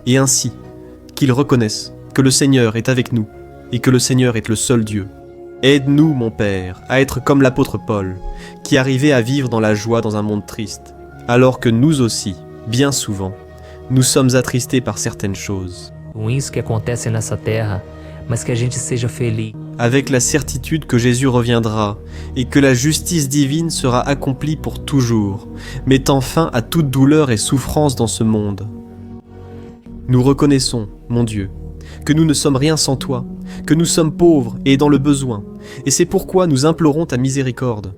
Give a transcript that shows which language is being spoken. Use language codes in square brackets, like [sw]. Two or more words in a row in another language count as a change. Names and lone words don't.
[fr] et ainsi qu'ils reconnaissent que le Seigneur est avec nous et que le Seigneur est le seul Dieu. Aide-nous, mon Père, à être comme l'apôtre Paul, qui arrivait à vivre dans la joie dans un monde triste, alors que nous aussi, bien souvent, nous sommes attristés par certaines choses. [pt] Ruins que acontecem nessa terra, mas que a gente seja feliz. [fr] Avec la certitude que Jésus reviendra et que la justice divine sera accomplie pour toujours, mettant fin à toute douleur et souffrance dans ce monde. Nous reconnaissons, mon Dieu, que nous ne sommes rien sans toi, que nous sommes pauvres et dans le besoin, et c'est pourquoi nous implorons ta miséricorde.